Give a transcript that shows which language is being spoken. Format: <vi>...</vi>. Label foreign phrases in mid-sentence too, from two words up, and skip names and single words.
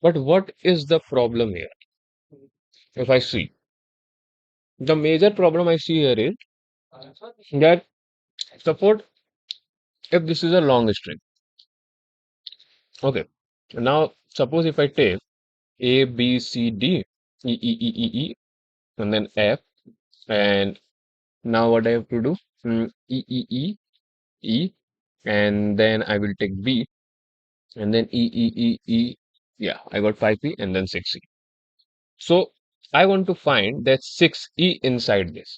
<en>But what is the problem here? If I see, the major problem I see here is that suppose if this is a long string, okay. Now suppose if I take A, B, C, D, E, E, E, E, E, and then F, and now what I have to do? E, E, E, E, and then I will take B, and then E, E, E, E. Yeah, I got 5E and then 6E. So I want to find that 6E inside this.</en>